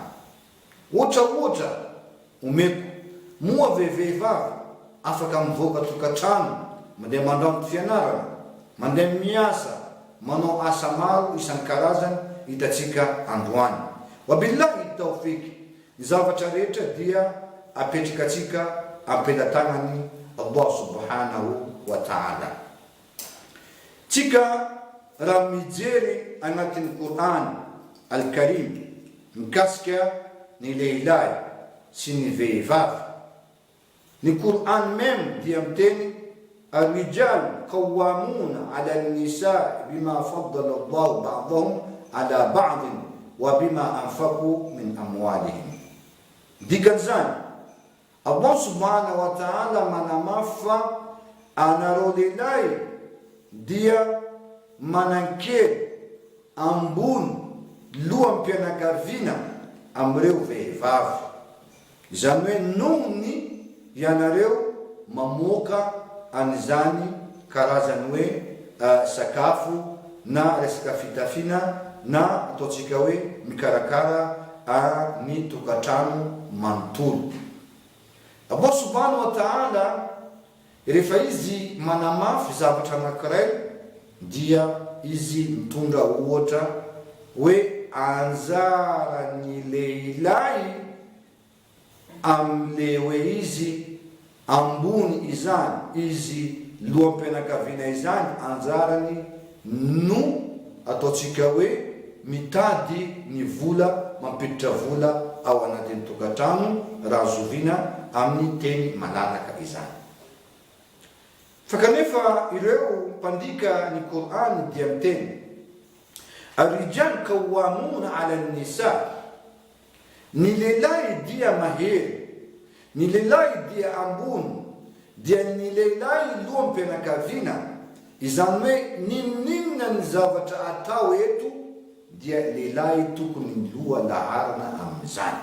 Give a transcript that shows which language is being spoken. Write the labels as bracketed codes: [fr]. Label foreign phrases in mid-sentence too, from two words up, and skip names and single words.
[mg] Ohatraohatra omeko moa vehivavy afaka mivoaka tokantrano, mandeha mandramo fianarana, mandeha miasa, manao asa maro isan-karazany hitatsika androany. [ar] وبالله التوفيق. [mg] Ny zavatra rehetra dia apetrakatsika ampelatanany [ar] الله سبحانه وتعالى. [mg] Tsika raha mijery anatin'ny [ar] القرآن الكريم [mg] mikasika ny lehilahy sy ny vehivavy. Ny Quran même dia miteny [ar] الرجال قوامون على النساء بما فضل الله بعضهم على بعض وبما أنفقوا من أموالهم. [mg] Dikanzany [ar] الله سبحانه وتعالى [mg] manamafa anareo lehilahy dia manankely ambony loham-pianakaviana amreo vehivavy. Izany hoe nohony ianareo mamoaka an'izany karazany hoe sakafo na resaka fitafiana na ataontsika hoe mikarakara ny tokantrano manontolo. [ar] الله سبحانه وتعالى [mg] rehefa izy manamafy zavatra anankiray dia izy mitondra ohatra hoe anjarany lehilahy amle hoe izy ambony izany, izy loham-pianakaviana izany anjarany no ataontsika hoe mitady ny vola, mampiditra vola ao anatin'ny tokantrano raha zoviana amin'ny teny malalaka izany. Fa kanefa ireo mpandika ny Quran dia miteny [ar] الرجال قوامون على النساء. [mg] Ny lehilahy dia mahery, ny lehilahy dia ambony, dia ny lehilahy loham-pianakaviana. Izany hoe ninona ny zavatra atao eto dia lehilahy tokony miloha laharana amin'izany.